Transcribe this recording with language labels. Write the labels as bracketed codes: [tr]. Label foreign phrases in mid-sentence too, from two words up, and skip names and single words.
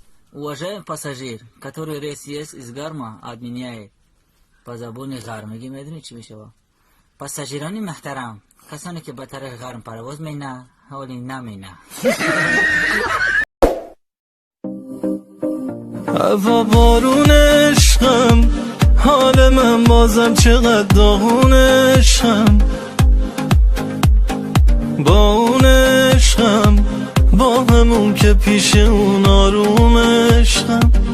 [ru] Уважаемый пассажир, который рейс есть из Гарма отменяет. [tg] По забони гармиги медрни чӣ мешавад? Пассажирони муҳтарам, касоне ки ба тарафи гарм парвоз мекунанд, ҳоли намена. [fa] هوا بارون عشقم، حال من بازم چقدر داغون عشقم. با اون عشقم، با همون که پیش اون آروم عشقم.